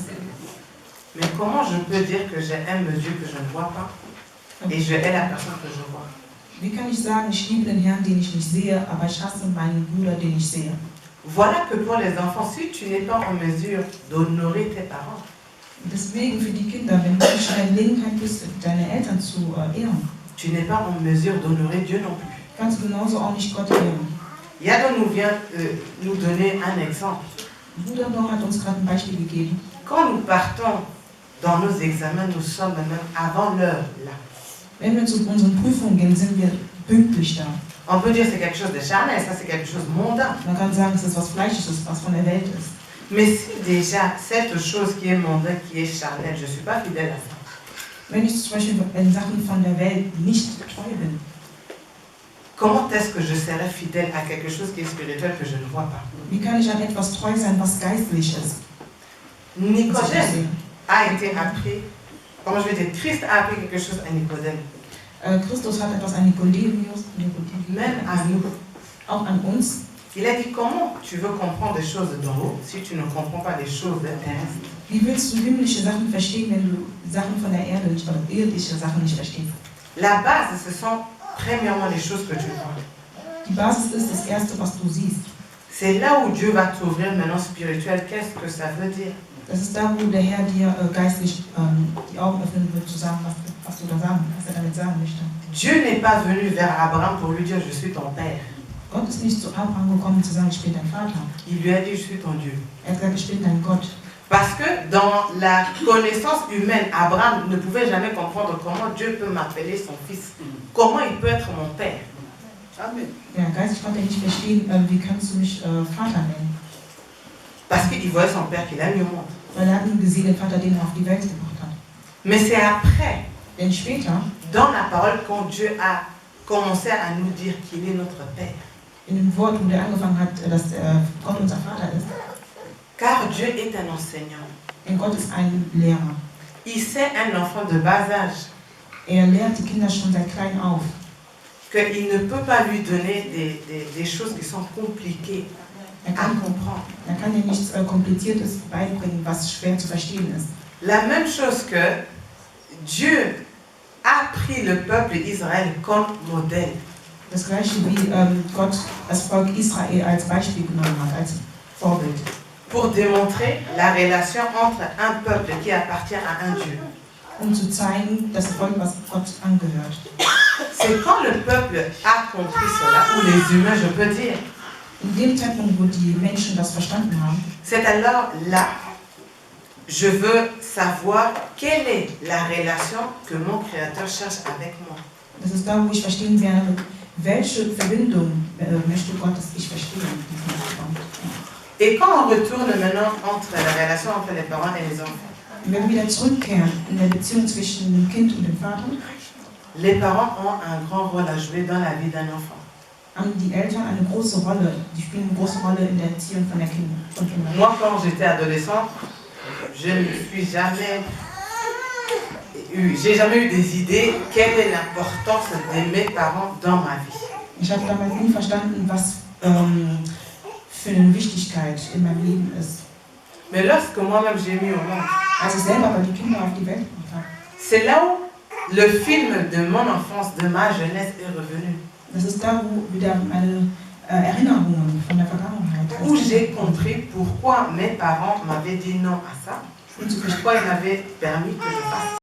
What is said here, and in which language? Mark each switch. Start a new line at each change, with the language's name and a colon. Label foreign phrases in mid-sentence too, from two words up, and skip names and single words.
French: Mais comment je peux dire que j'aime Dieu que je ne vois pas et je hais la personne que je vois?
German: Wie kann ich sagen, ich liebe den Herrn, den ich nicht sehe, aber ich hasse meinen Bruder, den ich sehe?
French: Voilà que pour les enfants, si tu n'es pas en mesure d'honorer tes parents,
German: Deswegen für die Kinder, wenn du nicht in der Gelegenheit bist, deine Eltern zu ehren,
French: tu n'es pas en mesure d'honorer Dieu non plus.
German: kannst du genauso auch nicht Gott ehren.
French: Yado nous vient nous donner un exemple.
German: Bruder Dor hat uns gerade ein Beispiel gegeben.
French: Quand nous partons dans nos examens, nous sommes même avant l'heure là.
German: Wenn wir zu unseren Prüfungen gehen, sind wir pünktlich da.
French: On peut dire que c'est quelque chose de charnel, ça c'est quelque chose de mondain.
German: Man kann sagen, es ist was Fleischliches, was von der Welt ist.
French: Mais si déjà cette chose qui est mondain, qui est charnelle, je ne suis pas fidèle à ça.
German: Wenn ich zum Beispiel in Sachen von der Welt nicht treu bin,
French: comment est-ce que je serai fidèle à quelque chose qui est spirituel que je ne vois pas?
German: wie kann ich an etwas treu sein, was geistlich ist?
French: Nicodème a été appris, comment je vais dire, Christ a appris quelque chose à Nicodème.
German: Christus hat etwas an Nikodemus,
French: Même à nous.
German: auch an uns.
French: Il a dit, comment tu veux comprendre des choses d'en haut si tu ne comprends pas les choses de terrestre?
German: Wie willst du himmlische Sachen verstehen, wenn du Sachen von der Erde nicht, oder irdische Sachen nicht verstehst?
French: La base, ce sont premièrement les choses que tu vois.
German: Die Basis ist das Erste, was du siehst.
French: C'est là où Dieu va t'ouvrir maintenant spirituel. Qu'est-ce que ça veut dire?
German: Das ist da, wo der Herr dir geistlich die Augen öffnen wird, zu sagen, was du da sagen, was er damit sagen möchte.
French: Dieu n'est pas venu vers Abraham pour lui dire, je suis ton père.
German: Gott ist nicht zu Abraham gekommen, zu sagen, ich bin dein Vater.
French: Il lui a dit, je suis ton Dieu.
German: Er hat gesagt, ich bin dein Gott.
French: Parce que dans la connaissance humaine, Abraham ne pouvait jamais comprendre comment Dieu peut m'appeler son fils. Comment il peut être mon père. Amen.
German: Ja, geistlich konnte er nicht verstehen, wie kannst du mich Vater nennen.
French: Parce qu'il voyait son père qu'il a mis au monde.
German: Weil er hat nur gesehen, den Vater, den er auf die Welt gebracht hat.
French: Mais c'est après,
German: Denn später,
French: dans la parole, quand Dieu a commencé à nous dire qu'il est notre père.
German: in dem Wort, wo er angefangen hat, dass Gott unser Vater ist.
French: Car Dieu est un enseignant.
German: Denn Gott ist ein Lehrer.
French: Il sait un enfant de bas âge
German: Er lehrt die Kinder schon seit klein auf.
French: qu'il ne peut pas lui donner des choses qui sont compliquées
German: Er
French: à comprendre.
German: kann dir nichts Kompliziertes beibringen, was schwer zu verstehen ist.
French: La même chose que Dieu a pris le peuple Israël comme modèle.
German: Das gleiche wie Gott das Volk Israel als Beispiel genommen hat, als Vorbild.
French: Pour démontrer la relation entre un peuple qui appartient à un Dieu
German: um zu zeigen, das Volk, was Gott angehört.
French: C'est quand le peuple a compris cela, ou les humains, je peux dire,
German: In dem Zeitpunkt, wo die Menschen das verstanden haben,
French: c'est alors là, je veux savoir quelle est la relation que mon Créateur cherche avec moi.
German: das ist da, wo ich verstehen werde, welche Verbindung möchte Gott, dass ich verstehe.
French: Et quand on retourne maintenant entre la relation entre les parents et les enfants,
German: Und wenn wir wieder zurückkehren in der Beziehung zwischen dem Kind und dem Vater,
French: les parents ont un grand rôle à jouer dans la vie d'un enfant.
German: haben die Eltern eine große Rolle, die spielen eine große Rolle in der Erziehung von der Kinder.
French: Moi, quand j'étais adolescent, je ne suis jamais j'ai jamais eu des idées quelle est l'importance de mes parents dans ma vie.
German: Ich habe damals nie verstanden, was für eine Wichtigkeit in meinem Leben ist.
French: Mais lorsque moi-même j'ai mis au monde,
German: Als ich selber aber die Kinder auf die Welt gebracht habe,
French: c'est là où le film de mon enfance, de ma jeunesse est revenu.
German: das ist da, wo wieder meine Erinnerungen von der Vergangenheit,
French: Où j'ai compris pourquoi mes parents m'avaient dit non à ça, pourquoi ils m'avaient permis que je fasse